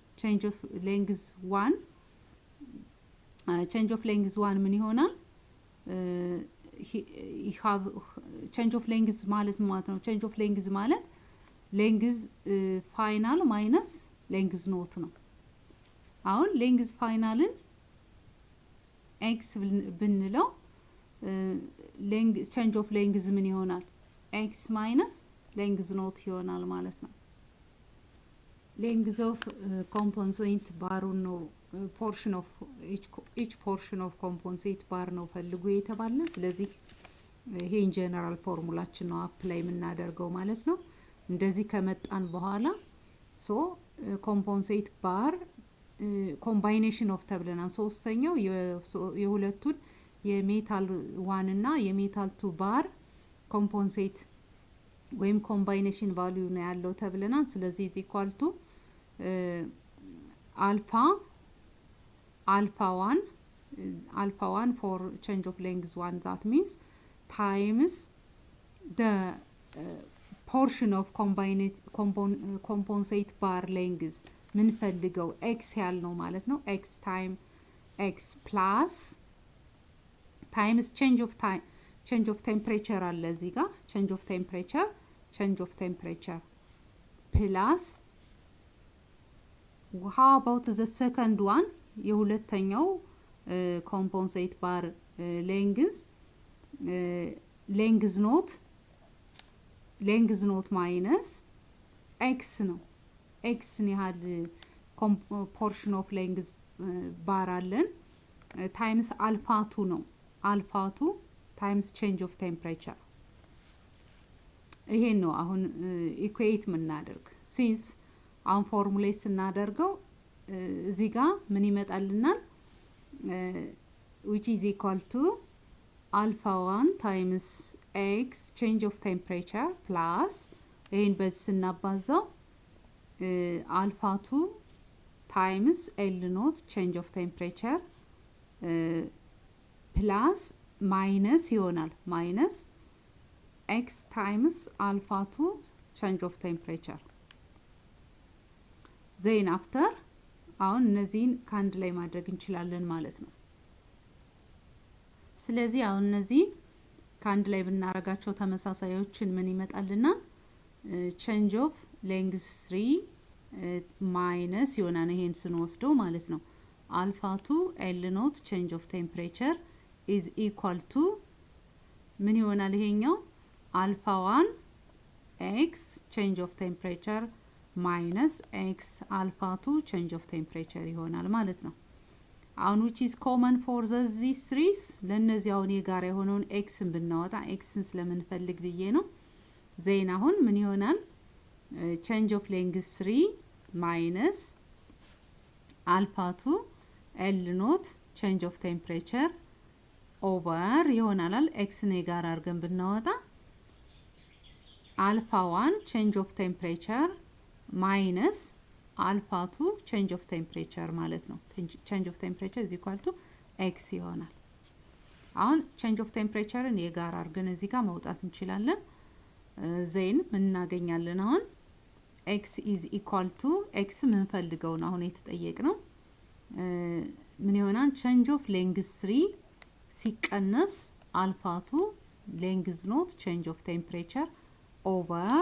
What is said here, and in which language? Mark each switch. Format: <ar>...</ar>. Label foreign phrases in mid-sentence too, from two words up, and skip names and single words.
<en>change of length 1 change of length 1</en> <am>ምን ይሆናል?</am> <en>have change of length</en> <am>ማለት ነው።</am> <en>change of length ማለት length final minus length not</en> <am>ነው። አሁን</am> <en>length finalን x ብንለው change of length</en> <am>ምን ይሆናል?</am> <en>x minus length not</en> <am>ይሆናል ማለት ነው።</am> <en>length of compensate</en> <am>ባሩን ነው</am> <en>portion of each portion of compensate bar</en> <am>ነው ፈልጉ የተባለ። ስለዚህ ይሄን ጀነራል ፎርሙላችን ነው አፕላይ የምናደርገው ማለት ነው። እንደዚህ ከመጣን በኋላ</am> <en>so compensate bar combination of</en> <am>ተብለናል። ሶስተኛው የሁለቱን የሜታል 1 እና የሜታል 2 ባር compensate ወይም</am> <en>combination value</en> <am>ነው ያለው ተብለናል። ስለዚህ</am> <en>is equal to alpha 1 for change of length 1 that means times the portion of compensate bar length</en> <am>ምን ፈልገው</am> <en>x</en> <am>ያልነው ማለት ነው።</am> <en>x time x plus times change of temperature</en> <am>አለ እዚህ ጋር</am> <en>change of temperature plus how about the second one የሁለተኛው compensate bar length not minus x ነው። x</en> <am>ነው ያህል</am> <en>portion of length bar አለን times alpha 2 ነው። alpha 2 times change of temperature</en> <am>ይሄን ነው አሁን ኢኩዌት የምናደርግ። since አሁን ፎርሙሌት ስናደርገው እዚህ ጋር ምን ይመጣልናል?</am> <en>which is equal to alpha 1 times x change of temperature plus</en> <am>ይሄን በዚህ ስናባዛው</am> <en>alpha 2 times L naught change of temperature plus minus ይሆናል minus x times alpha 2 change of temperature then after</en> <am>አሁን እነዚህን ካንድ ላይ ማድረግ እንችላለን ማለት ነው። ስለዚህ አሁን እነዚህ ከአንድ ላይ ብናረጋቸው ተመሳሳዮችን ምን ይመጣልና</am> <en>change of length 3 minus</en> <am>ይሆናል ይሄን ስንወስደው ማለት ነው</am> <en>alpha 2 L naught change of temperature is equal to</en> <am>ምን ይሆናል ይሄኛው</am> <en>alpha 1 x change of temperature minus x alpha 2 change of temperature</en> <am>ይሆናል ማለት ነው አሁን</am> <en>which is common for these threes</en> <am>ለነዚህ አሁን የጋራ የሆነውን x ን ብናወጣ x ን ስለምንፈልግ ብዬ ነው ዜና አሁን ምን ይሆናል</am> <en>change of length 3 minus alpha 2 L naught change of temperature over</en> <am>ይሆናል x ን የጋራ አድርገን ብናወጣ</am> <en>alpha 1 change of temperature minus alpha 2 change of temperature</en> <am>ማለት ነው</am> <en>change of temperature is equal to x</en> <am>ይሆናል አሁን</am> <en>change of temperature</en> <am>ን የጋራ አድርገን እዚህ ጋር ማውጣት እንችላለን ዜን ምን እናገኛለን አሁን</am> <en>x is equal to x</en> <am>ምን ፈልገው ነው አሁን የተጠየቅነው ምን ይሆናል</am> <en>change of length 3 ሲቀነስ alpha 2 length naught change of temperature over</en>